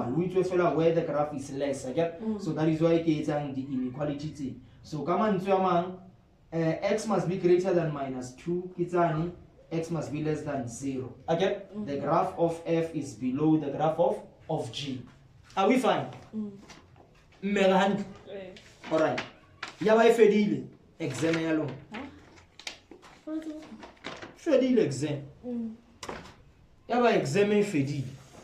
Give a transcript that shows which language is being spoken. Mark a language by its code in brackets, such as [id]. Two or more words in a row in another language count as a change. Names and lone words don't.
[st] We tlo fela [en] where the graph is less again. So that is why [st] ke etsang [en] the inequality tse. So [st] ka mantswe a mang [en] x must be greater than -2 [st] ke tsane, [en] x must be less than 0. Again, the graph of f is below the graph of g. Are we fine? Megan. All right. [st] Ya ba e fedile exam ya lona. Fedile exam. Ya ba exam e fedile.